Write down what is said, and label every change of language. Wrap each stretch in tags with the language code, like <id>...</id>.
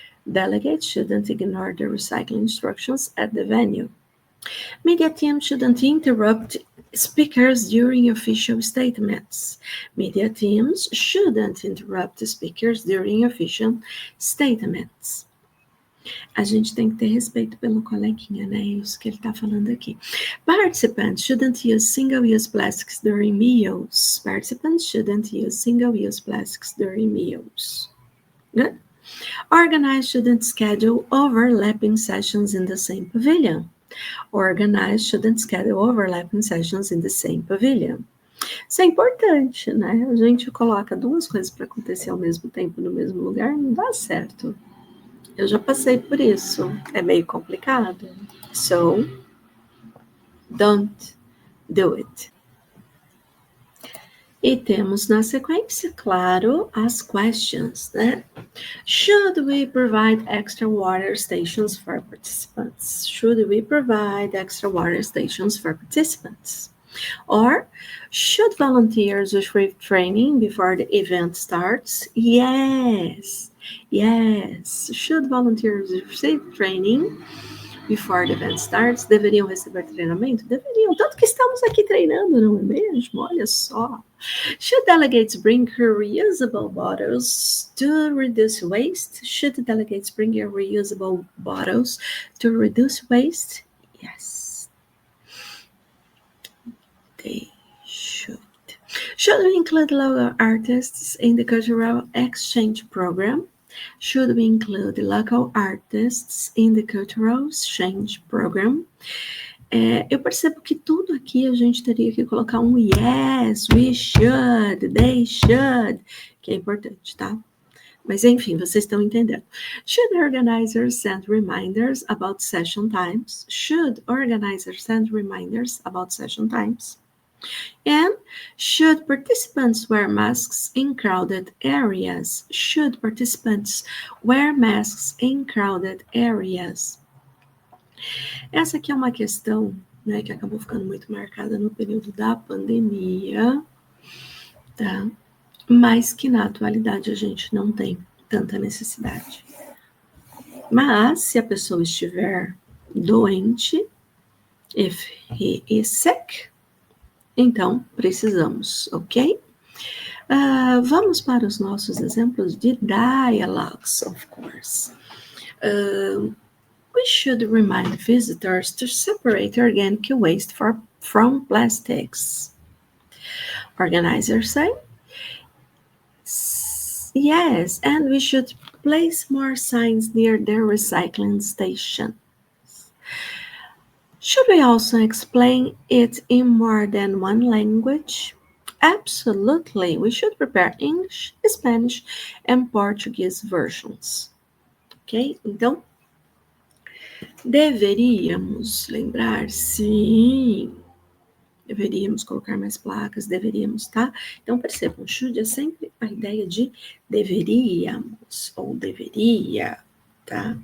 <en>Delegates shouldn't ignore the recycling instructions at the venue. Media teams shouldn't interrupt speakers during official statements. Media teams shouldn't interrupt speakers during official statements.</en> <pt>A gente tem que ter respeito pelo coleguinha, né? Isso que ele está falando aqui.</pt> <en>Participants shouldn't use single-use plastics during meals. Participants shouldn't use single-use plastics during meals. Good. Organizers shouldn't schedule overlapping sessions in the same pavilion. Organizers shouldn't schedule overlapping sessions in the same pavilion.</en> <pt>Isso é importante, né? A gente coloca duas coisas para acontecer ao mesmo tempo no mesmo lugar, não dá certo. Eu já passei por isso. É meio complicado.</pt> <en>So, don't do it.</en> <pt>E temos na sequência, claro, as questions, né?</pt> <en>Should we provide extra water stations for participants? Should we provide extra water stations for participants? Or, should volunteers receive training before the event starts? Yes. Yes. Should volunteers receive training before the event starts?</en> <pt>Deveriam receber treinamento? Deveriam. Tanto que estamos aqui treinando, não é mesmo? Olha só.</pt> <en>Should delegates bring reusable bottles to reduce waste? Should delegates bring reusable bottles to reduce waste? Yes. They should. Should we include local artists in the cultural exchange program? Should we include local artists in the cultural exchange program?</en> <pt>Eu percebo que tudo aqui a gente teria que colocar um</pt> <en>yes, we should, they should,</en> <pt>que é importante, tá? Mas enfim, vocês estão entendendo.</pt> <en>Should organizers send reminders about session times? Should organizers send reminders about session times? And should participants wear masks in crowded areas? Should participants wear masks in crowded areas?</en> <pt>Essa aqui é uma questão, né, que acabou ficando muito marcada no período da pandemia, tá? Mas que na atualidade a gente não tem tanta necessidade. Mas se a pessoa estiver doente,</pt> <en>if he is sick,</en> <pt>então precisamos, ok? Vamos para os nossos exemplos de dialogues, of course.</pt> <en>We should remind visitors to separate organic waste from plastics. Organizers say, yes, and we should place more signs near their recycling stations. Should we also explain it in more than one language? Absolutely. We should prepare English, Spanish, and Portuguese versions. Ok?</en> <pt>Então, deveríamos lembrar, sim. Deveríamos colocar mais placas, deveríamos, tá? Então, percebam, should é sempre a ideia de deveríamos, ou deveria, tá?</pt>